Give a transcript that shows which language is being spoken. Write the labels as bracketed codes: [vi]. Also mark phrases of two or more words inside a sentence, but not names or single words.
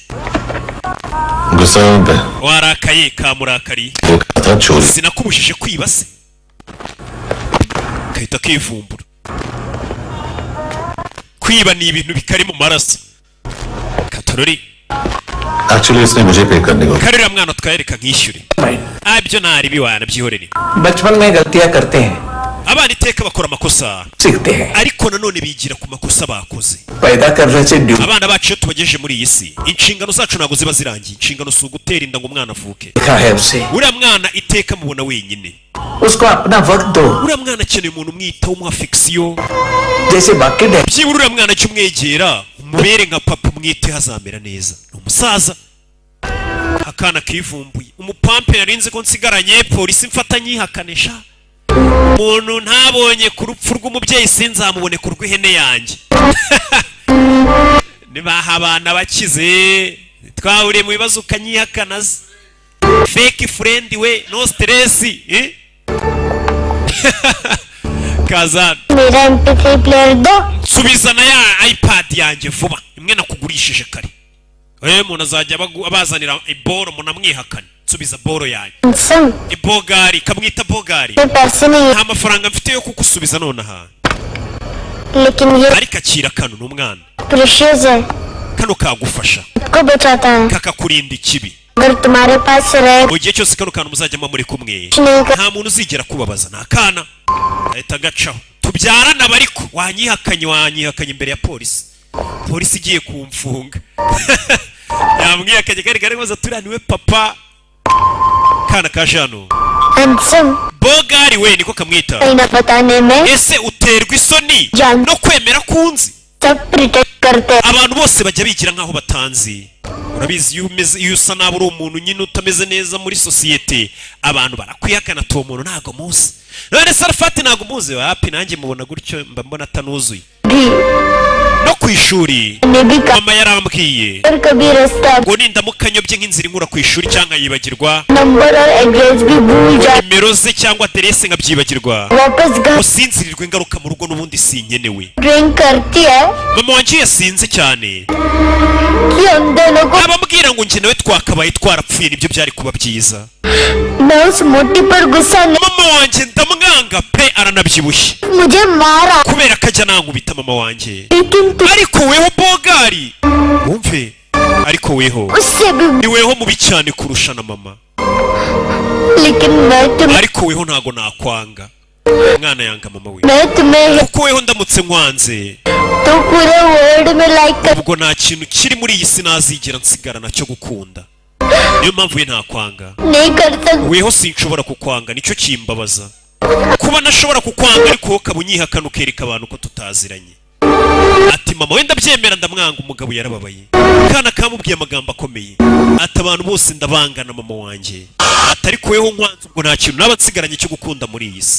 [rw] Gusanga. Warakaye kamurakari. Sinakubujije kwiba se. Kahita kivumbura. Kwiba ni ibintu bikari mu maraso. Katorori. [hi] Actually इसने मुझे पे करने को. [rw] Karira mwana twayereka nkishyure. Abyo ntari biwana byihorere. [hi] बचपन में गलतियां करते हैं. [rw] Abana iteka bakora amakosa. [hi] सीखते हैं. [rw] Ariko nanone bigira ku makosa bakoze. [hi] पैदा करने से ड्यू. [rw] Abana bacu tubagejeje muri iyi si. Inshingano zacu nago ziba zirangiye. Inshingano si ugutera inda ngo umwana avuke. [hi] देखा है उसे. [rw] Uriya mwana iteka mubona wenyine. [hi] उसको अपना वक्त दो. [rw] Uriya mwana akeneye umuntu umwitaho umuha affection. [hi] जैसे बाकी डे. [rw] Byibura uriya mwana cyumwegera umubere nka papa mwite hazamera neza. Umusaza akana kivumbuye. Umupampe yarinze ko nsigaranye polisi mfatanye ihakanisha. Umuntu ntabonye ku rupfu rw'umubyeyi sinzamubone ku rw'ihene yanjye. Nibaha abana bakize twahuriye mu bibazo ukanyihakanaza. [en] Fake friend we no stress Kazan. [hi] मेरा [en] MP3 player [hi] दो. [rw] Subizana ya iPad yanjye vuba. Imwe nakugurishije kare. Umuntu azajya abazanira iboro munamwihakana. Subiza boro yanjye. Handsome. Ibogari kamwita bogari. [hi] पैसे नहीं. [rw] Nta mafaranga mfite yo kukusubiza none aha. [hi] लेकिन ये [rw] Ariko akira kano n'umwana. [hi] प्रेशियस है. [rw] Kano kagufasha. [hi] को बचाता है. [rw] Kakakurinda ikibi. [hi] अगर तुम्हारे पास रहे. [rw] Mu gihe cyose kano kantu muzajya muri kumwe. [hi] नहीं कर. [rw] Nta muntu uzigera kubabaza nta kana. Ahita gacaho. Tubyarana bariko wanyihakanye imbere ya polisi. Polisi igiye kumfunga. Yamwihakanye kari maze turaniwe papa. Kana kajano. Handsome. Bogari we niko kamwita. [hi] नहीं ना बताने में. [rw] Ese uterwa isoni Jan. no kwemera kunzi. [hi] सब प्रिटेक्ट करते हैं. [rw] Abantu bose bajya bigira nkaho batanzi. Urabizi iyo usa nabi uri umuntu nyine utameze neza muri societe, abantu barakwihakana to umuntu ntago muzi. None Sarfati ntago muzi wapi nanjye mubona gutyo mba mbona atanuzuye. No kwishuri mama yarambwiye [hi] कभी रास्ता [rw] ngo nindamukanyobye nk'inzira inkura kwishuri cyangwa yibagirwa [hi] नंबर और एड्रेस भी भूल जाए. [rw] nimero ze cyangwa adresse nkabyibagirwa [hi] वापस घर [rw] usinzirirwe ingaruka mu rugo n'ubundi sinkenewe. [hi] ड्रिंक करती है [rw] Mama wanjye yasinze cyane. [hi] कि हम दोनों को. [rw] Abambwira ngo njye nawe twakabaye twarapfuye nibyo byari kuba byiza. [hi] मैं उस मोटी पर गुस्सा नहीं. [rw] Mama wanjye ndamwanga pe aranabyibushye. [hi] मुझे मारा. [rw] Kubera kajya nankubita mama wanjye. [hi] लेकिन तू [rw] Ariko weho bogari. Wumve. Ariko weho. [hi] उससे भी. [rw] Ni weho mubi cyane kurusha na mama. [hi] लेकिन मैं तुम्हें. [rw] Ariko weho ntago nakwanga. Mwana yanga mama we. [hi] मैं तुम्हें. [rw] Kuko weho ndamutse nkwanze. [hi] तो पूरे वर्ल्ड में लाइक कर. [rw] Ubwo nta kintu kiri muri iyi si nazigera nsigara nacyo gukunda. Niyo mpamvu we ntakwanga. [hi] नहीं कर सकता. [rw] Weho sinshobora kukwanga nicyo kimbabaza. Kuba nashobora kukwanga ariko ukaba unyihakana ukereka abantu ko tutaziranye. Ati mama wenda byemera ndamwanga umugabo yarababaye. Kana kamubwiye amagambo akomeye. Ati abantu bose ndabangana mama wanjye. Atari kuweho nkwanze ubwo nta kintu naba nsigaranye cyo gukunda muri iyi si.